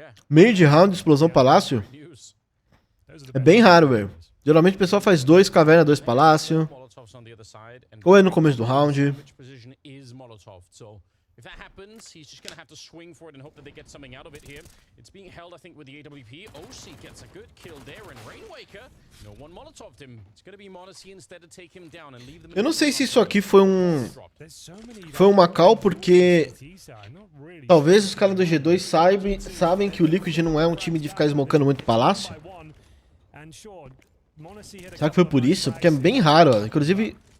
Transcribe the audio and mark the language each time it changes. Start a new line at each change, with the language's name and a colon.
Portuguese: Meio de round, explosão palácio? É bem raro, velho. Geralmente o pessoal faz 2 caverna, 2 palácio. Ou é no começo do round.
English: If that happens, he's just going to have to swing for it and hope that they get something out of it here. It's being held, I think, with the AWP. OC gets a good kill there, and Rainwaker, no one molotoved him. It's going to be Monacy instead to take him down and leave them.
Portuguese: Eu não sei se isso aqui foi uma call, porque talvez os caras do G2 sabem que o Liquid não é um time de ficar smocando muito palácio. Será que foi por isso? Porque é bem raro, ó. Inclusive...